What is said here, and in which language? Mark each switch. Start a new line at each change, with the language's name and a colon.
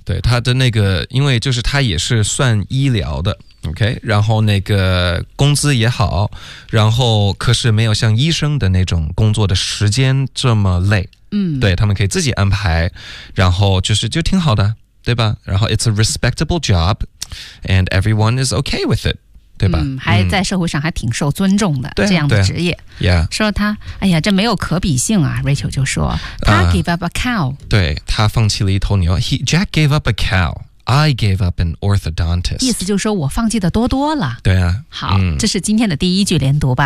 Chinese: 对，他的那个因为就是他也是算医疗的 OK， 然后那个工资也好，然后可是没有像医生的那种工作的时间这么累。对，他们可以自己安排，然后就是就挺好的，对吧？
English: 然后 it's a respectable job and everyone is okay with it，
Chinese: 对吧？还在社会上还挺受尊重的、这样的职业、
English: yeah.
Chinese: 说他哎呀这没有可比性啊。 Rachel 就说他
English: gave up a cow，
Chinese: 对，他放弃了一头牛。
English: Jack gave up a cow， I gave up an orthodontist，
Chinese: 意思就是说我放弃的多多了。对啊，好、这是今天的第一句连读吧。